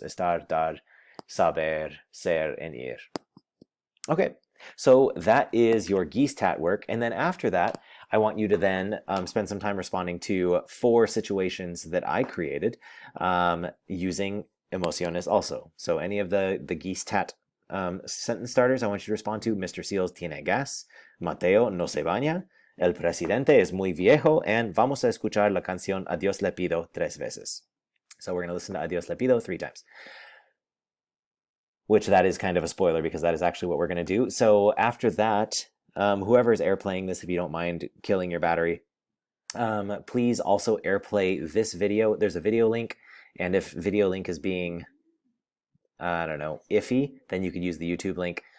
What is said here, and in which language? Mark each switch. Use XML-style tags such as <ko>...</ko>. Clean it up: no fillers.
<en>Estar, dar, saber, ser, and ir. Okay, so that is your geese tat work. And then after that, I want you to then spend some time responding to 4 situations that I created using Emociones also. So any of the geese tat sentence starters, I want you to respond to Mr.</en> <es>Seals tiene gas, Mateo no se baña, el presidente es muy viejo, and vamos a escuchar la canción A Dios le pido 3 veces.</es> <en>So we're going to listen to A Dios le pido 3 times. Which that is kind of a spoiler because that is actually what we're going to do. So after that, whoever is airplaying this, if you don't mind killing your battery, please also airplay this video. There's a video link, and if video link is being, I don't know, iffy, then you could use the YouTube link.</en>